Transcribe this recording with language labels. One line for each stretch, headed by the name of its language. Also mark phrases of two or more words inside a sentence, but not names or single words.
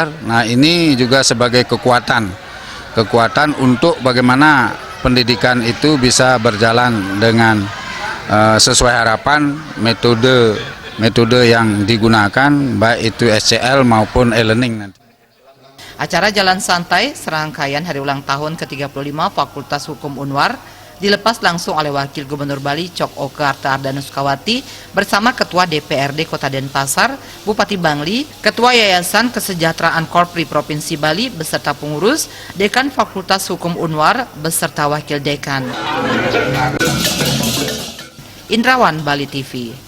Indonesian: Nah, ini juga sebagai kekuatan untuk bagaimana pendidikan itu bisa berjalan dengan sesuai harapan metode yang digunakan baik itu SCL maupun e-learning nanti. Acara Jalan Santai serangkaian hari ulang tahun ke-35 Fakultas Hukum Unwar dilepas langsung oleh Wakil Gubernur Bali Cok Oke Arta Ardana Sukawati bersama Ketua DPRD Kota Denpasar, Bupati Bangli, Ketua Yayasan Kesejahteraan Korpri Provinsi Bali beserta pengurus, Dekan Fakultas Hukum Unwar beserta Wakil Dekan. Indrawan, Bali TV.